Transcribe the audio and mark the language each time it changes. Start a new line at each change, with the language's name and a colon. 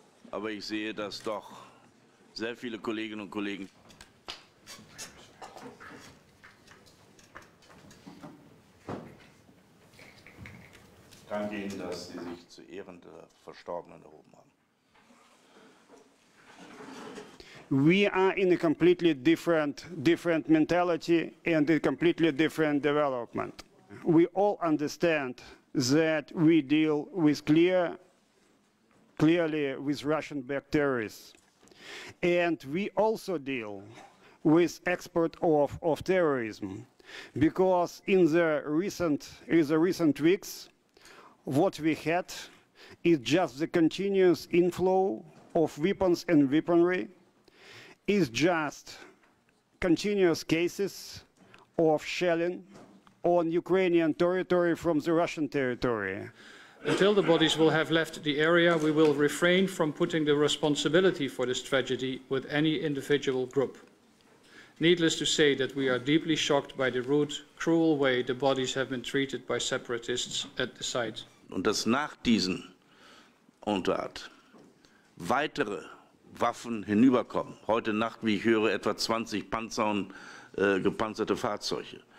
German: Aber ich sehe, dass doch sehr viele Kolleginnen und Kollegen danke Ihnen, dass Sie sich zu Ehren der Verstorbenen erhoben haben.
English: We are in a completely different mentality and a completely different development. We all understand that we deal with clearly with Russian-backed terrorists. And we also deal with export of terrorism, because in the recent weeks, what we had is just the continuous inflow of weapons and weaponry, is just continuous cases of shelling on Ukrainian territory from the Russian territory. Until the bodies will have left the area, we will refrain from putting the responsibility for this tragedy with any individual group. Needless to say that we are deeply shocked by the rude, cruel way the bodies have been treated by separatists at the site.
German: Und dass nach diesen Untat weitere Waffen hinüberkommen. Heute Nacht, wie ich höre, etwa 20 Panzer und gepanzerte Fahrzeuge.